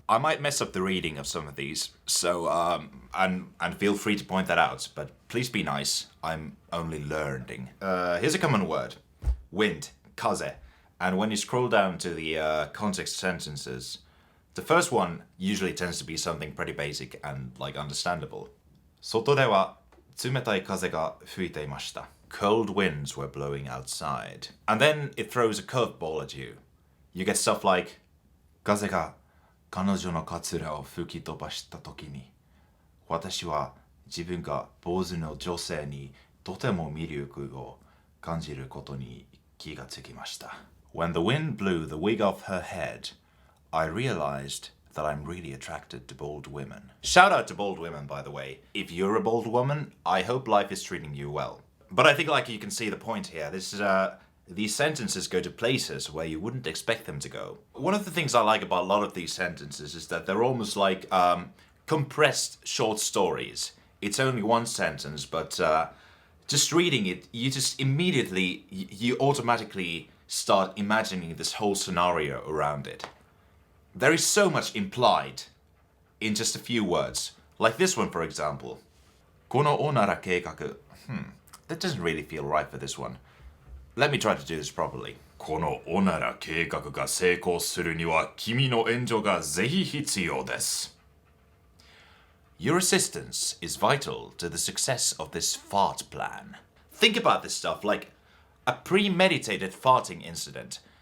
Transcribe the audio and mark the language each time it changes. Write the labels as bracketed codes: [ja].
[en] I might mess up the reading of some of these, so and feel free to point that out, but please be nice. I'm only learning. Here's a common word: wind, kaze. And when you scroll down to the context sentences, the first one usually tends to be something pretty basic and understandable. [ja] 外では冷たい風が吹いていました. [en] Cold winds were blowing outside. And then it throws a curveball at you. You get stuff like [ja] 風が彼女のカツラを吹き飛ばした時に私は自分が坊主の女性にとても魅力を感じることに気がつきました. [en] When the wind blew the wig off her head, I realized that I'm really attracted to bald women. Shout out to bald women, by the way. If you're a bald woman, I hope life is treating you well. But I think you can see the point here. These sentences go to places where you wouldn't expect them to go. One of the things I like about a lot of these sentences is that they're almost like compressed short stories. It's only one sentence, but just reading it, you just immediately, you automatically start imagining this whole scenario around it. There is so much implied in just a few words. Like this one, for example. [ja] このおなら計画. [en] That doesn't really feel right for this one. Let me try to do this properly. [ja] このおなら計画が成功するには君の援助がぜひ必要です. [en] Your assistance is vital to the success of this fart plan. Think about this stuff like a premeditated farting incident.